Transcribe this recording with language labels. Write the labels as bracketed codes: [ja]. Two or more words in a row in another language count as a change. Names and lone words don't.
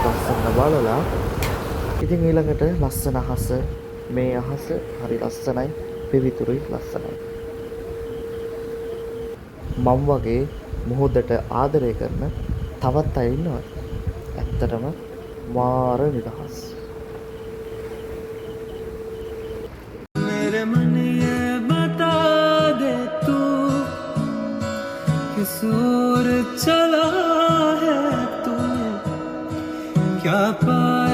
[si] ලස්සන බලලා ඉතින් ඊළඟට ලස්සන අහස, මේ අහස හරි ලස්සනයි, පිවිතුරුයි ලස්සනයි. මම වගේ මොහොතට ආදරය කරන තවත් අය ඉන්නවා. ඇත්තටම මාර නිදහස්. [hi] मेरे मन ये बता दे तू किस ओर चला है तू क्या